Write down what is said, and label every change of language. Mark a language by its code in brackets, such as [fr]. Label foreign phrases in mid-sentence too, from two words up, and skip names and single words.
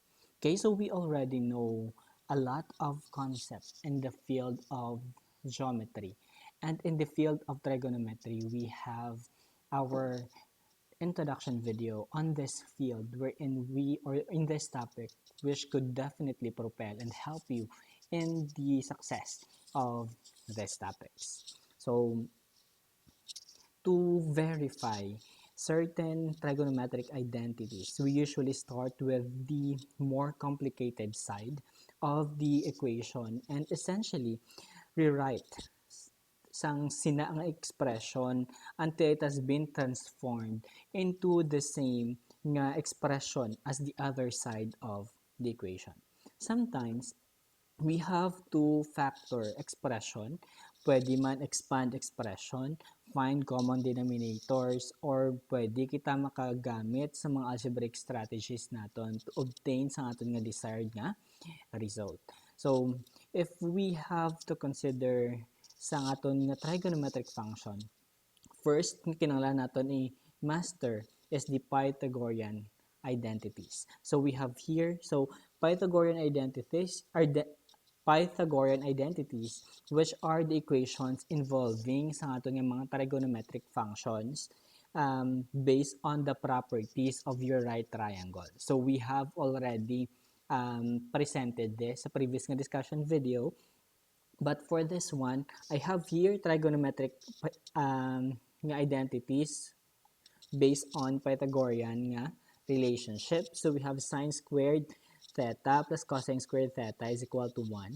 [en] Okay, so we already know a lot of concepts in the field of geometry, and in the field of trigonometry we have our introduction video on this field wherein we or in this topic, which could definitely propel and help you in the success of these topics. So to verify certain trigonometric identities, we usually start with the more complicated side of the equation and essentially rewrite [hil] sang sinaang [en] expression until it has been transformed into the same nga expression as the other side of the equation. Sometimes, we have to factor expression, [hil] pwede man [en] expand expression, find common denominators, or [hil] pwede kita makagamit sa mga [en] algebraic strategies naton to obtain [hil] sa aton nga [en] desired nga result. So, if we have to consider [hil] sa aton nga [en] trigonometric function, first [hil] kinahanglan naton i-master [en] is the Pythagorean identities. So we have here, so Pythagorean identities are the Pythagorean identities, which are the equations involving [hil] sa aton nga mga [en] trigonometric functions based on the properties of your right triangle. So we have already presented this sa previous nga discussion video. But for this one, I have here trigonometric nga identities based on Pythagorean nga relationship. So we have sine squared theta plus cosine squared theta is equal to 1.